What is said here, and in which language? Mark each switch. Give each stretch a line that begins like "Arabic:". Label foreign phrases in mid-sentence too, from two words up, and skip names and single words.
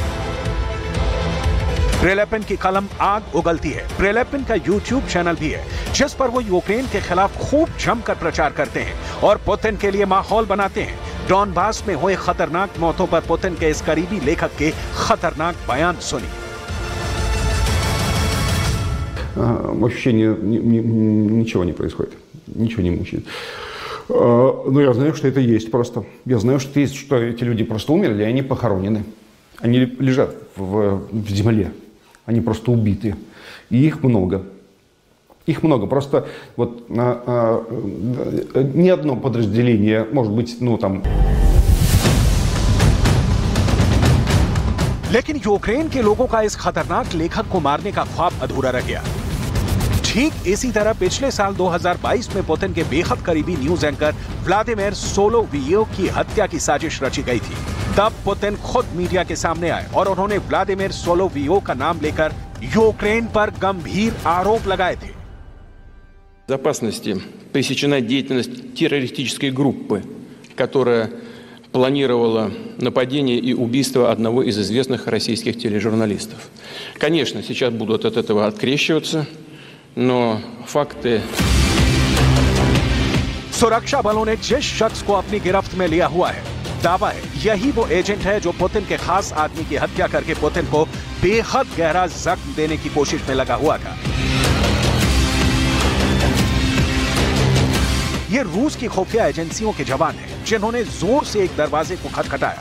Hindi: प्रिलेपिन की कलम आग उगलती है। प्रिलेपिन का यूट्यूब चैनल भी है, जिस पर वो यूक्रेन के खिलाफ खूब जमकर प्रचार करते हैं और पुतिन के लिए माहौल बनाते हैं। डॉनबास में हुए खतरनाक मौतों पर पुतिन के इस करीबी लेखक के खतरनाक बयान सुनिए।
Russian: Ощущение ничего не происходит, ничего не мучает. Но я знаю, что это есть просто. Я знаю, что есть, что эти люди просто умерли, и они похоронены. Они лежат в земле, они просто убиты. И их много. Их много. Просто вот ни одно подразделение, может быть, ну там...
Hindi: लेकिन यूक्रेन के लोगों का इस खतरनाक लेखक को मारने का ख्वाब अधूरा रह गया। ठीक इसी तरह पिछले साल 2022 में पुतिन के बेहद करीबी
English: news anchor
Hindi: व्लादिमीर सोलोवियोव की हत्या की साजिश रची गई थी। तब पुतिन खुद मीडिया के सामने आए और उन्होंने व्लादिमीर सोलोवियोव का नाम लेकर यूक्रेन पर गंभीर आरोप लगाए थे।
Russian: Безопасности пресечена деятельность террористической группы, которая планировала нападение и убийство одного из известных российских тележурналистов. Конечно, сейчас будут от этого открещиваться, но факты...
Hindi: सुरक्षा बलों ने जिस शख्स को अपनी गिरफ्त में लिया हुआ है, दावा है यही वो एजेंट है जो पुतिन के खास आदमी की हत्या करके पुतिन को बेहद गहरा जख्म देने की कोशिश में लगा हुआ था। ये रूस की खुफिया एजेंसियों के जवान हैं, जिन्होंने जोर से एक दरवाजे को खटखटाया।